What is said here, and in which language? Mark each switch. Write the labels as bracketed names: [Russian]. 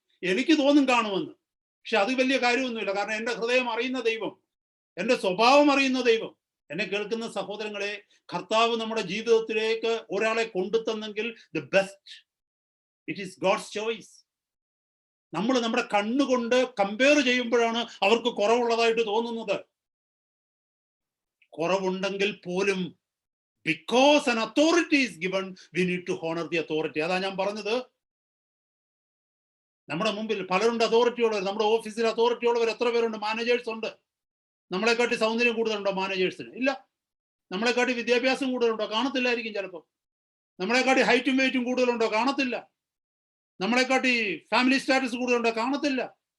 [Malayalam] എനിക്ക് തോന്നും കാണുമെന്ന്, പക്ഷെ അത് വലിയ കാര്യമൊന്നുമില്ല. കാരണം എൻ്റെ ഹൃദയം അറിയുന്ന ദൈവം, എൻ്റെ സ്വഭാവം അറിയുന്ന ദൈവം. എന്നെ കേൾക്കുന്ന സഹോദരങ്ങളെ, കർത്താവ് നമ്മുടെ ജീവിതത്തിലേക്ക് ഒരാളെ കൊണ്ടുതന്നെങ്കിൽ [English] The best, it is God's choice. [Malayalam] നമ്മൾ നമ്മുടെ കണ്ണുകൊണ്ട് കമ്പയർ ചെയ്യുമ്പോഴാണ് അവർക്ക് കുറവുള്ളതായിട്ട് തോന്നുന്നത്. കുറവുണ്ടെങ്കിൽ പോലും [English] because an authority is given, we need to honor the authority. [Malayalam] അതാ ഞാൻ പറഞ്ഞത്. നമ്മുടെ മുമ്പിൽ പലരുണ്ട് അതോറിറ്റി ഉള്ളവർ. നമ്മുടെ ഓഫീസിൽ അതോറിറ്റി ഉള്ളവർ എത്ര പേരുണ്ട്? മാനേജേഴ്സ് ഉണ്ട്. നമ്മളെക്കാട്ടി സൗന്ദര്യം കൂടുതലുണ്ടോ മാനേജേഴ്സിന്? ഇല്ല. നമ്മളെക്കാട്ടി വിദ്യാഭ്യാസം കൂടുതലുണ്ടോ? കാണത്തില്ലായിരിക്കും ചിലപ്പോൾ. നമ്മളെക്കാട്ടി ഹൈറ്റും വെയിറ്റും കൂടുതലുണ്ടോ? കാണത്തില്ല. നമ്മളെക്കാട്ടി ഫാമിലി സ്റ്റാറ്റസ് കൂടുതലുണ്ടോ? കാണത്തില്ല.